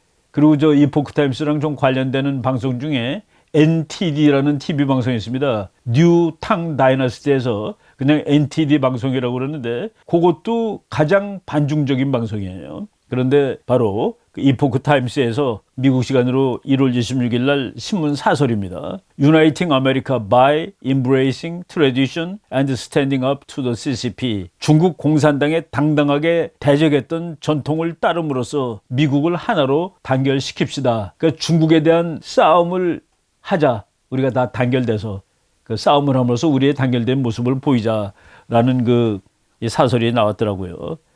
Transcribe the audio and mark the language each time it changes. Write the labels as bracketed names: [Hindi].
[Korean] 그리고 저 이포크 타임스랑 좀 관련되는 방송 중에 NTD라는 TV 방송이 있습니다. 뉴 탕 다이너스티에서 그냥 NTD 방송이라고 그러는데 그것도 가장 반중적인 방송이에요. 그런데 바로 그 이포크 타임스에서 미국 시간으로 1월 26일 날 신문 사설입니다. [English] Uniting America by Embracing Tradition and Standing Up to the CCP. [Korean] 중국 공산당에 당당하게 대적했던 전통을 따름으로써 미국을 하나로 단결시킵시다. 그러니까 중국에 대한 싸움을 하자. 우리가 다 단결돼서 그 싸움을 함으로써 우리의 단결된 모습을 보이자라는 그 사설이 나왔더라고요.